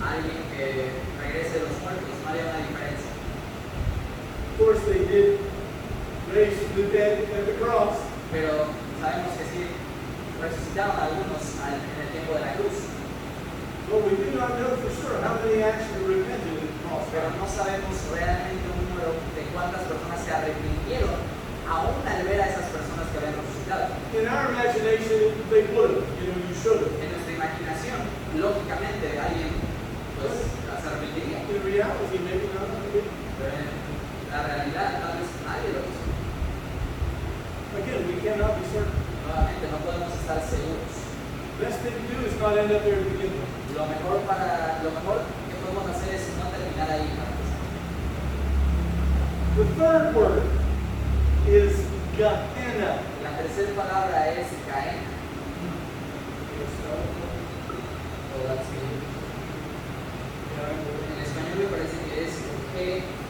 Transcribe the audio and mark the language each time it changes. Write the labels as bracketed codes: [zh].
[es] Alguien que regrese de los muertos no haría una diferencia. [en] Of course, they did raise from the dead at the cross. [es] Pero sabemos que sí, resucitaron algunos en el tiempo de la cruz. [en] But we do not know for sure how many actually repented at the cross. [es] Pero no sabemos realmente un número de cuántas personas se arrepintieron aún al ver a esas personas que habían resucitado. [en] In our imagination, they would have. You should have. [es] En nuestra imaginación, lógicamente, alguien pues, se arrepentiría. [en] In reality, maybe not. [es] Pero en la realidad, tal vez nadie lo hizo. [en] Again, we cannot be certain. [es] Nuevamente, no podemos estar seguros. [en] Best thing to do is not end up there to begin with. [es] Lo mejor que podemos hacer es no terminar ahí. [en] The third word is Gehenna. [es] La tercera palabra es Caín. [en] O that's me. [es] En español me parece que es G.